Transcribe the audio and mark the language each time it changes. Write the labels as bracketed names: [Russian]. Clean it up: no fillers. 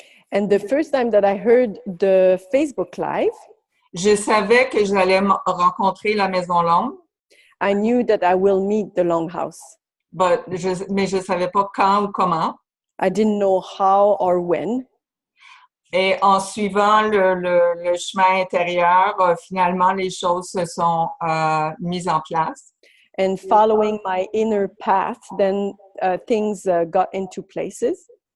[English] And the first time that I heard the Facebook Live, [French] je savais que j'allais rencontrer la Maison Longue. [English] I knew that I will meet the Longhouse. [French] Mais je ne savais pas quand ou comment. [English] I didn't know how or when. [French] Et en suivant le chemin intérieur, finalement, les choses se sont mises en place. [English] And following my inner path, then things got into places.